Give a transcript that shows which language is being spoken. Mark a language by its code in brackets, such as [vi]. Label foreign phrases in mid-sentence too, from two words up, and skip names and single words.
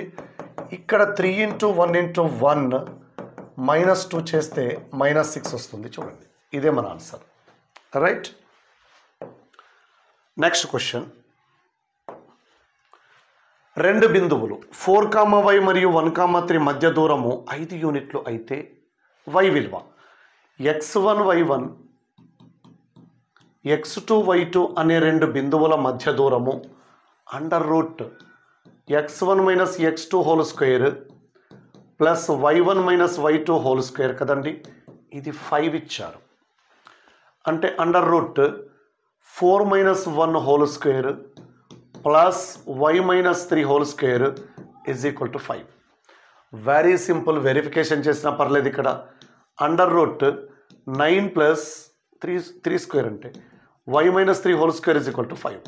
[te] ఇక్కడ 3 × 1 × 1 -2 చేస్తే -6 వస్తుంది. చూడండి ఇదే మన ఆన్సర్. [en] Right. Next question. [te] రెండు బిందువులు 4, y మరియు 1, 3 మధ్య దూరము 5 యూనిట్లు అయితే y విలువ x1, y1, x2, y2 అనే రెండు బిందువుల మధ్య దూరము √(x1 - x2) + y1 - y2 2 కదండి. ఇది 5 ఇచ్చారు. అంటే √4 - 1 2 ప్లస్ y - 3 2 = 5. [en] Very simple. Verification [te] చేసినా పర్లేదు. ఇక్కడ √9 + 3² అంటే y - 3 2 = 5.